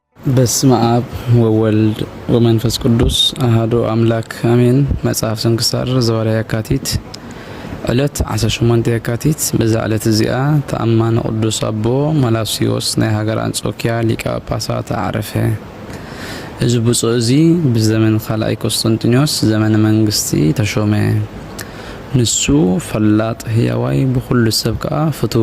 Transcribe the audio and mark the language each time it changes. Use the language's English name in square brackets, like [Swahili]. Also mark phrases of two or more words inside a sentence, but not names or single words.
[Geez] በስመ አብ ወወልድ ወመንፈስ ቅዱስ አሐዱ አምላክ አሜን። መጽሐፍ ስንክሳር ዘወርኃ የካቲት ዕለት 18 የካቲት። [Tigrinya] በዛ ዕለት እዚኣ ተአማኒ ቅዱስ አቦ መላስዮስ ናይ ሃገር አንጾኪያ ሊቀ ጳጳሳት አረፈ። እዚ ብፁዕ እዚ ብዘመን ካልኣይ ቆስጠንጢኖስ ዘመነ መንግስቲ ተሾመ። ንሱ ፈላጥ ህያዋይ ብኩሉ ሰብ ከዓ ፍቱው